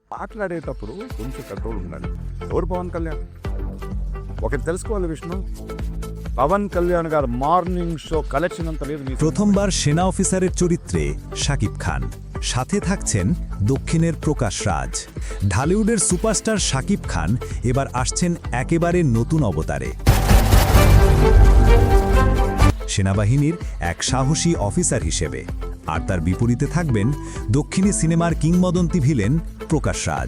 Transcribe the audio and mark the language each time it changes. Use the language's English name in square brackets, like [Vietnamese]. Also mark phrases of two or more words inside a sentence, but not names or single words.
[Telugu] మాట్లాడేటప్పుడు కొంచెం కంట్రోల్ ఉండాలి. ఎవరు పవన్ కళ్యాణ్? ఒకటి తెలుసుకోవాలి విష్ణు, పవన్ కళ్యాణ్ గారు [English] morning show collection [Telugu] అంత లేదు. [Bangla] প্রথমবার সেনা অফিসারের চরিত্রে শাকিব খান, সাথে থাকছেন দক্ষিণের প্রকাশ রাজ। ঢালিউডের সুপারস্টার শাকিব খান এবার আসছেন একেবারে নতুন অবতারে। সেনাবাহিনীর এক সাহসী অফিসার হিসেবে, আর তার বিপরীতে থাকবেন দক্ষিণী সিনেমার কিংবদন্তি ভিলেন প্রকাশ রাজ।